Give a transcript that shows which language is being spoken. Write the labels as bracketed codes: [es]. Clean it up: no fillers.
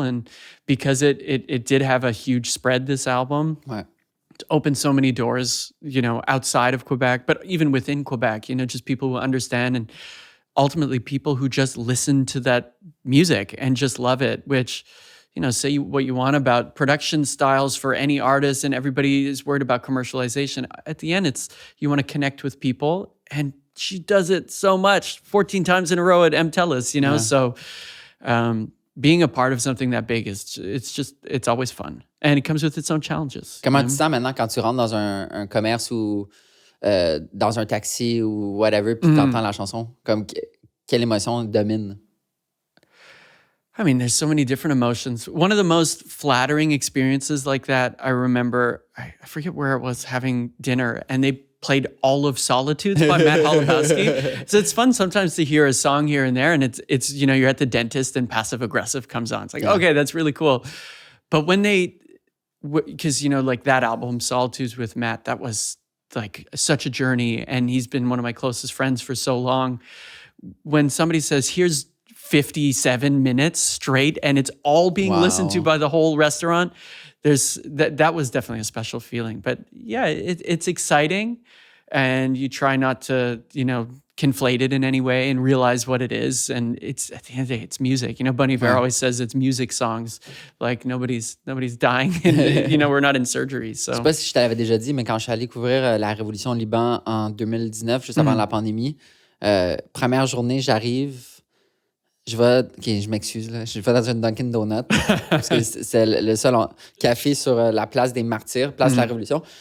[en] And because it did have a huge spread, this album, it opened so many doors, you know, outside of Quebec, but even within Quebec, you know, just people who understand and ultimately people who just listen to that music and just love it, which, you know, say what you want about production styles for any artist and everybody is worried about commercialization. At the end, it's you want to connect with people, and she does it so much, 14 times in a row at MTELUS, you know? So being a part of something that big it's always fun. And it comes with its own challenges. [fr] Comment tu sens maintenant quand tu rentres dans un commerce ou dans un taxi ou whatever, puis tu entends la chanson? Comme quelle émotion domine? [en] I mean, there's so many different emotions. One of the most flattering experiences like that, I remember, I forget where it was, having dinner, and they played All of Solitudes by Matt Holubowski. So it's fun sometimes to hear a song here and there, and it's you know, you're at the dentist and Passive Aggressive comes on. It's like, okay, that's really cool. But when because, you know, like that album, Solitudes with Matt, that was like such a journey, and he's been one of my closest friends for so long. When somebody says, here's 57 minutes straight and it's all being listened to by the whole restaurant, that was definitely a special feeling. But yeah, it's exciting, and you try not to, you know, conflate it in any way and realize what it is. And it's at the end of the day, it's music. You know, Bon Iver always says it's music songs. Like nobody's dying and, you know, we're not in surgery. So. [fr] Je sais pas si je t'avais déjà dit, mais quand je suis allé couvrir la révolution au Liban en 2019, juste avant la pandémie, première journée, j'arrive. Je m'excuse, là. Je vais dans une Dunkin' Donut, parce que c'est le seul café sur la place des Martyrs, place de la Révolution.